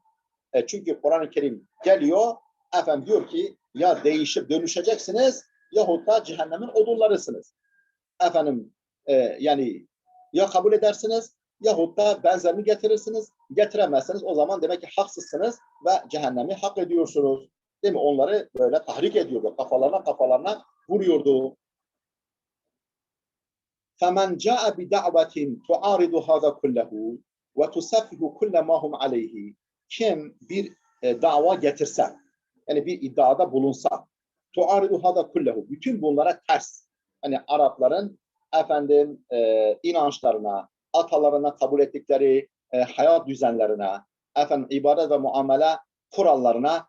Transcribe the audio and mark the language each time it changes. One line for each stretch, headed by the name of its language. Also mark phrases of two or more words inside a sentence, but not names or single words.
Turkish: Çünkü Kur'an-ı Kerim geliyor, efendim diyor ki ya değişip dönüşeceksiniz yahut da cehennemin odunlarısınız. Efendim yani ya kabul edersiniz yahut da benzerini getirirsiniz. Getiremezseniz o zaman demek ki haksızsınız ve cehennemi hak ediyorsunuz. Değil mi? Onları böyle tahrik ediyordu. Kafalarına vuruyordu.
Arabic: فَمَنْ جَاءَ بِدَعْوَةٍ تُعَارِضُ هَذَا كُلَّهُ وَتُسَفِّهُ كُلَّ مَا هُمْ عَلَيْهِ.
Turkish: Kim bir dava getirse, yani bir iddiada bulunsa
Arabic: تعارض هذا كله.
Turkish: Bütün bunlara ters. Hani Arapların efendim inançlarına, atalarına kabul ettikleri hayat düzenlerine, efendim ibadet ve muamele kurallarına